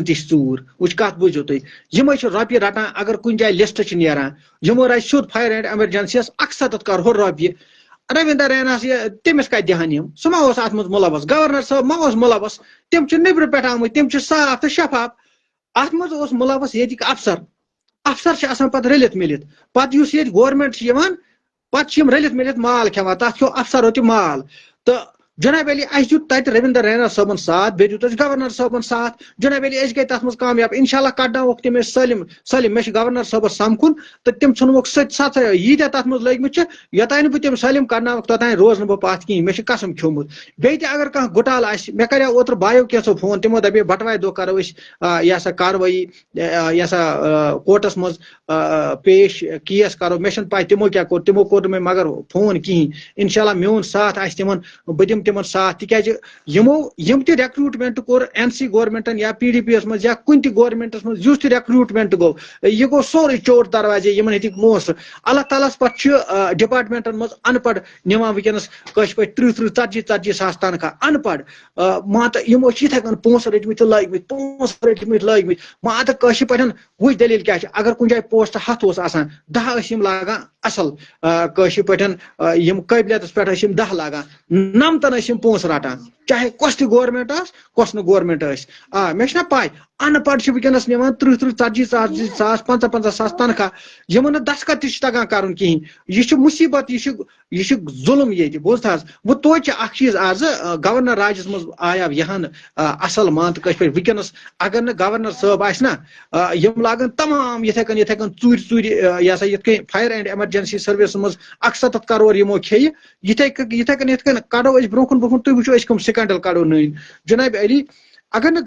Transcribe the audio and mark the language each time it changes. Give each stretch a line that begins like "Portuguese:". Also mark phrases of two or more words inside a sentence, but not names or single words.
Kashmiri: تہِ چھِ ژوٗر وٕچھ کتھ بوٗزِو تُہۍ یِمے چھِ رۄپیہِ رٹان اگر کُنہِ جایہِ لسٹ چھِ نیران یِمو رچہِ سیوٚد
English: fire and emergency
Kashmiri: یس 170 کرور رۄپیہِ رویندر ریناس تٔمِس کتہِ دِہن یِم سُہ ما اوس اتھ منٛز مُلوث گورنر صٲب ما اوس مُلوث تِم چھِ نیبرٕ پٮ۪ٹھ آمٕتۍ تِم چھِ صاف تہٕ شفاف اتھ منٛز اوس مُلوث ییٚتِکۍ افسر چھِ آسان پتہٕ رٔلِتھ مِلِتھ پتہٕ یُس ییٚتہِ گورمنٹ چھِ یِوان پتہٕ چھِ یِم رٔلِتھ مِلِتھ مال کھٮ۪وان تتھ کھیوٚو افسرو تہِ مال تہٕ جناب علی اسہِ دیُت تتہِ رویندر رینا صٲبن ساتھ بیٚیہِ دیُت اَسہِ گورنر صٲبن ساتھ جناب علی أسۍ گٔے تتھ منٛز کامیاب انشاءاللہ کڑناووکھ تِم أسۍ سٲلِم مےٚ چھُ گورنر صٲبس سمکھُن تہٕ تِم ژھٕنوکھ سَتھ ییٖتیاہ تتھ منٛز لٔگمٕتۍ چھِ یوٚتانۍ نہٕ بہٕ تِم سٲلِم کڑناوکھ توٚتانۍ روزٕ نہٕ بہٕ پتھ کِہیٖنۍ مےٚ چھُ قسم کھیوٚمُت بیٚیہِ تہِ اگر کانٛہہ گُٹالہٕ آسہِ مےٚ کریاو اوترٕ بایو کینٛژھو فون تِمو دپے بٹوارِ دۄہ کرو أسۍ یہِ ہسا کاروٲیی یہِ ہسا کورٹس منٛز پیش کیس کرو مےٚ چھنہٕ پاے تِمو کیٛاہ کوٚر تِمو کوٚر نہٕ مےٚ مگر فون کِہیٖنۍ انشاءاللہ میون ساتھ آسہِ تِمن بہٕ دِمہٕ تِمن ساتھ تِکیٛازِ یم تہِ ریکروٹمنٹ کوٚر این سی گورمنٹن یا پی ڈی پی یس منٛز یا کُنہِ تہِ گورمنٹس منٛز یُس تہِ ریکروٹمنٹ گوٚو یہِ گوٚو سورُے چور دروازے یِمن ہیٚتِکۍ پونٛسہٕ اللہ تعالیٰ ہس پتہٕ چھُ ڈپارٹمنٹن منٛز ان پڑھ نِوان ونکیٚنس کٲشِر پٲٹھۍ 30-40 ساس تنخواہ ان پڑھ مان تہٕ یِمو چھِ یِتھے کٔنۍ پونٛسہٕ رٔٹمٕتۍ تہٕ لٲگمٕتۍ مان تہٕ کٲشِر پٲٹھۍ وٕچھ دٔلیٖل کیٛاہ چھِ اگر کُنہِ جایہِ پوسٹ 100 اوس آسان 10 ٲسۍ یِم لاگان اصل کٲشِر پٲٹھۍ یِم قٲبلیتس پٮ۪ٹھ ٲسۍ یِم 10 لاگان 90 ٲسۍ یِم پونٛسہٕ رٹان چاہے کۄس تہِ گورمنٹ ٲس کۄس نہٕ گورمنٹ ٲسۍ مےٚ چھُنہ پاے ان پڑھ چھِ ونکیٚنس نِوان 30-40 ساس 50 ساس تنخواہ یِمن نہٕ دستخط تہِ چھُ تگان کرُن کِہیٖنۍ یہِ چھُ مُصیبت یہِ چھُ ظُلم ییٚتہِ بوٗزتھٕ حظ وۄنۍ توتہِ چھِ اکھ چیٖز آزٕ گورنر راجس منٛز آیاو یہن اصل مان تہٕ کٲشِر پٲٹھۍ ونکیٚنس اگر نہٕ گورنر صٲب آسہِ نا یِم لاگن تمام یِتھے کٔنۍ ژوٗرِ یہِ ہسا یِتھ کٔنۍ
English: fire and emergency services
Kashmiri: منٛز 170 کرور یِمو کھیٚیہِ یِتھے کٔنۍ کڑو أسۍ برونٛہہ کُن تُہۍ وٕچھو أسۍ کٕم سکینڈل کڑو نٔنۍ جناب علی اگر نہٕ